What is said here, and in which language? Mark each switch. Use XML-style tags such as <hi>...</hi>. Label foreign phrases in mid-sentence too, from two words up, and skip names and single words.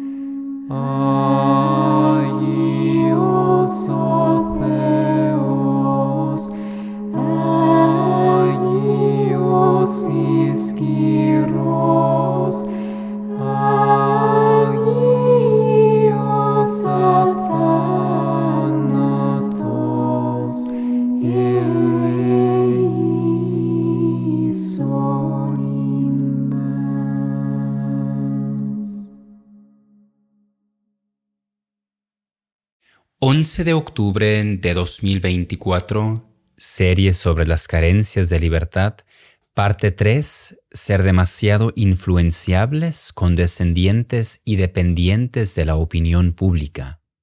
<el>Άγιος ο Θεός, Άγιος ισχυρός, Άγιος αθάνατος, ελέησον ημάς.</el> <es>11 de octubre de 2024, serie sobre las carencias de libertad, parte 3, ser demasiado influenciables, condescendientes y dependientes de la opinión pública.</es>